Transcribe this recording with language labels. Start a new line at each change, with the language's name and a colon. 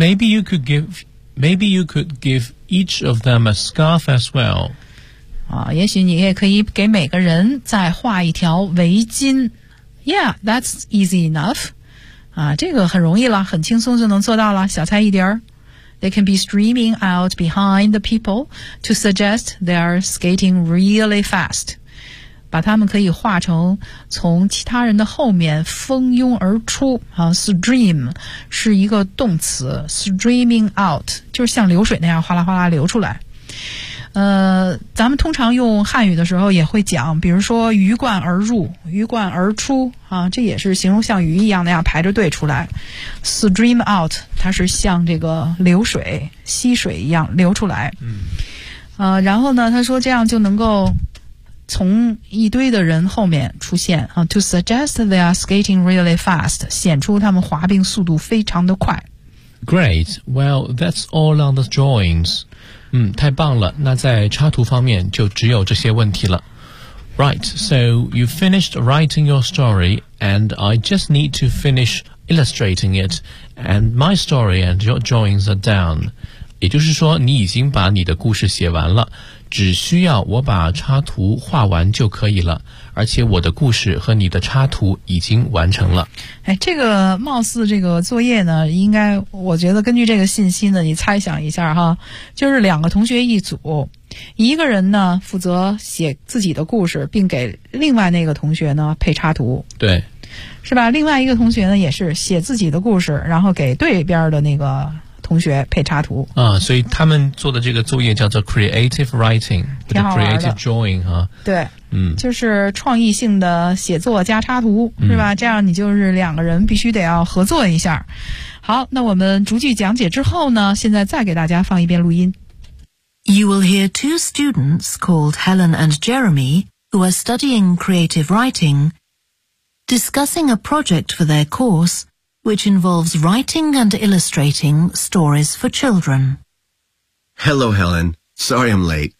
English: Maybe you could give each of them a scarf as well.
Chinese: 啊，也许你也可以给每个人再画一条围巾。
English: Yeah, that's easy enough.
Chinese: 啊，这个很容易了，很轻松就能做到了，小菜一碟儿。
English: They can be streaming out behind the people to suggest they are skating really fast.
Chinese: 把他们可以画成从其他人的后面蜂拥而出啊 ,stream 是一个动词 ,streaming out, 就是像流水那样哗啦哗啦流出来。咱们通常用汉语的时候也会讲，比如说鱼贯而入鱼贯而出啊，这也是形容像鱼一样那样排着队出来。 stream out, 它是像这个流水溪水一样流出来。然后呢他说这样就能够从一堆的人后面出现啊 ，
English: to suggest they are skating really fast，
Chinese: 显出他们滑冰速度非常的快。
English: Great. Well, that's all on the drawings.
Chinese: 嗯，太棒了。那在插图方面就只有这些问题了。
English: Right. So you finished writing your story, and I just need to finish illustrating it. And my story and your drawings are done.
Chinese: 也就是说你已经把你的故事写完了，只需要我把插图画完就可以了，而且我的故事和你的插图已经完成了。哎，这个貌似这个作业呢，应该我觉得根据这个信息呢，你猜想一下哈，就是两个同学一组，一个人呢负责写自己的故事，并给另外那个同学呢配插图，对，是吧？另外一个同学呢也是写自己的故事，然后给对边的那个同学配插图啊，所以他们做的这个作业叫做 creative writing，挺好玩的，creative drawing 哈、啊。对，嗯，就是创意性的写作加插图，是吧、嗯？这样你就是两个人必须得要合作一下。好，那我们逐句讲解之后呢，现在再给大家放一遍录音。
English: You will hear two students called Helen and Jeremy who are studying creative writing discussing a project for their course. Which involves writing and illustrating stories for children. Hello, Helen. Sorry I'm late.